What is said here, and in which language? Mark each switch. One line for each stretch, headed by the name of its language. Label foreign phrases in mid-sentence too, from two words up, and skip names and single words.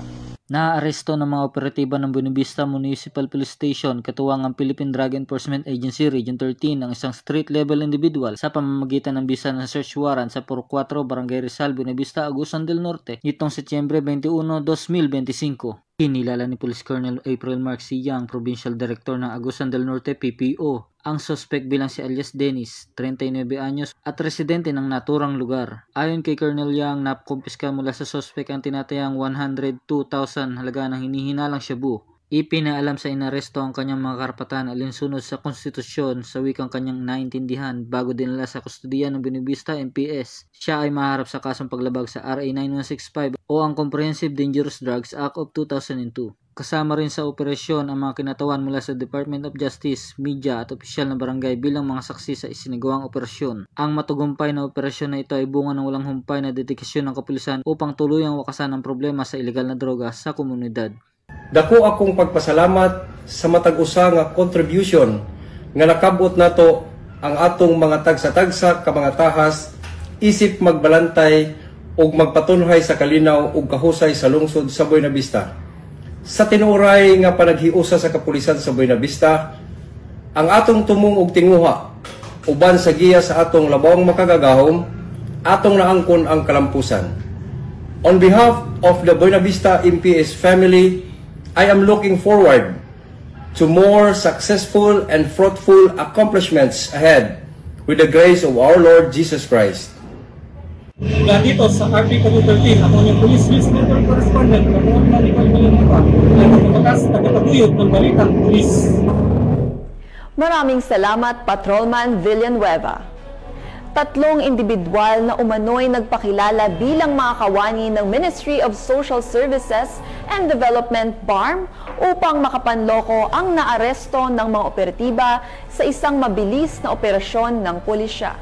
Filipino: Naaresto ng mga operatiba ng Buenavista Municipal Police Station katuwang ang Philippine Drug Enforcement Agency Region 13 ng isang
English: street-level individual
Filipino: sa pamamagitan ng bisa ng search warrant sa Puro 4, Barangay Rizal, Buenavista, Agusan del Norte nitong Setyembre 21, 2025. Kinilala ni Police Colonel April Mark C. Young,
English: Provincial Director
Filipino: ng Agusan del Norte PPO, ang suspect bilang si alias Dennis, 39 anyos at residente ng naturang lugar. Ayon kay Colonel Young, nakumpiska mula sa suspect ang tinatayang 102,000 halaga ng hinihinalang shabu. Ipinaalam sa inaresto ang kanyang mga karapatan alinsunod sa konstitusyon sa wikang kanyang naintindihan bago dinala sa kustodiya ng Buenavista MPS. Siya ay maharap sa kasong paglabag sa RA 9165 o ang Comprehensive Dangerous Drugs Act of 2002. Kasama rin sa operasyon ang mga kinatawan mula sa Department of Justice, media at opisyal na barangay bilang mga saksi sa isinagawang operasyon. Ang matagumpay na operasyon na ito ay bunga ng walang humpay na dedikasyon ng kapulisan upang tuluyang wakasan ang problema sa ilegal na droga sa komunidad.
Cebuano: Dako akong pagpasalamat sa matag-usa nga contribution nga nakabot nato ang atong mga tagsa-tagsa ka mga tahas isip magbalantay ug magpatunhay sa kalinaw ug kahusay sa lungsod sa Buenavista. Sa tinuray nga panaghiusa sa kapulisan sa Buenavista, ang atong tumong og tinguha uban sa giya sa atong labawang makagagahom, atong naangkon ang kalampusan.
English: On behalf of the Buenavista MPS family, I am looking forward to more successful and fruitful accomplishments ahead with the grace of our Lord Jesus Christ.
Filipino: Mula dito sa RP 13, ako yung Police News Network Correspondent, Kamuang Manicol Malinapa, ang magbatas tagataguyod ng balitang pulis. Maraming salamat, Patrolman Villanueva. 3 individual na umano'y nagpakilala bilang mga kawani ng Ministry of Social Services and Development BARM upang makapanloko ang naaresto ng mga operatiba sa isang mabilis na operasyon ng pulisya.